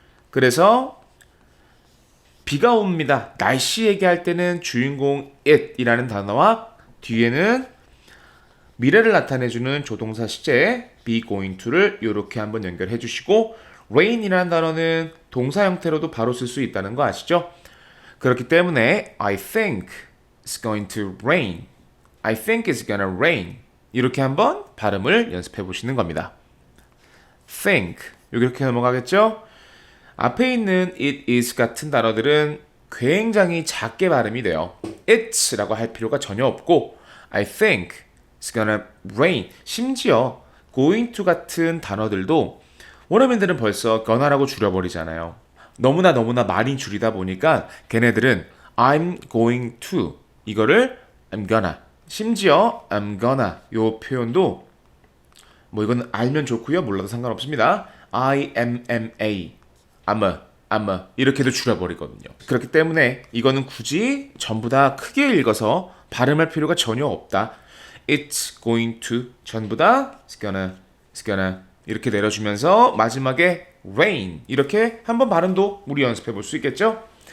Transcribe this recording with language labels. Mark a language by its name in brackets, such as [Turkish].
[Korean] 그래서 비가 옵니다. 날씨 얘기할 때는 주인공 it이라는 단어와 뒤에는 미래를 나타내주는 조동사 시제 be going to를 이렇게 한번 연결해 주시고 rain이라는 단어는 동사 형태로도 바로 쓸 수 있다는 거 아시죠? [English] 그렇기 때문에 I think it's going to rain. I think it's gonna rain. [Korean] 이렇게 한번 발음을 연습해 보시는 겁니다. think 이렇게 넘어가겠죠? 앞에 있는 it is 같은 단어들은 굉장히 작게 발음이 돼요. [English] it's라고 [Korean] 할 필요가 전혀 없고 [English] I think it's gonna rain. [Korean] 심지어 going to 같은 단어들도 원어민들은 벌써 gonna라고 줄여버리잖아요. 너무나 많이 줄이다 보니까 걔네들은 I'm going to 이거를 I'm gonna 심지어 I'm gonna 요 표현도 뭐 이건 알면 좋고요. 몰라도 상관없습니다. IMMA I'm a 이렇게도 줄여버리거든요. 그렇기 때문에 이거는 굳이 전부 다 크게 읽어서 발음할 필요가 전혀 없다. It's going to 전부 다 it's gonna 이렇게 내려주면서 마지막에 rain 이렇게 한번 발음도 우리 연습해 볼 수 있겠죠?